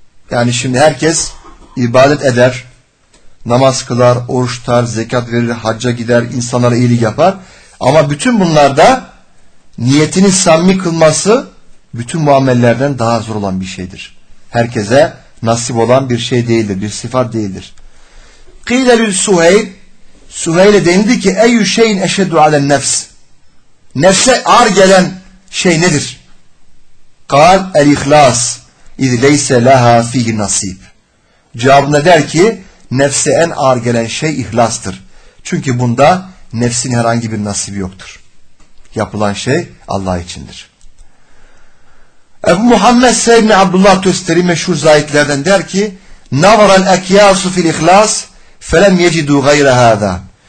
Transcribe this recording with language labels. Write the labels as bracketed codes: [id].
[tr] Yani şimdi herkes ibadet eder, namaz kılar, oruç tutar, zekat verir, hacca gider, insanlara iyilik yapar. Ama bütün bunlarda niyetini samimi kılması bütün bu amellerden daha zor olan bir şeydir. Herkese nasip olan bir şey değildir, bir sıfat değildir. [ar] قيل للسهيل سهيل [tr] dendi ki [ar] اي شيء اشد على النفس, [tr] nefse ağır gelen şey nedir? [ar] قال الاخلاص اذ ليس لها فيه نصيب. [tr] Cevabında der ki nefse en ağır gelen şey ihlastır. Çünkü bunda nefsin herhangi bir nasibi yoktur. Yapılan şey Allah içindir. Ebu Muhammed Seyyidni Abdullah Tösteri meşhur zahitlerden der ki [ar] navaral ekyasu fil ihlas فَلَمْ يَجِدُوا غَيْرَ هَذَا.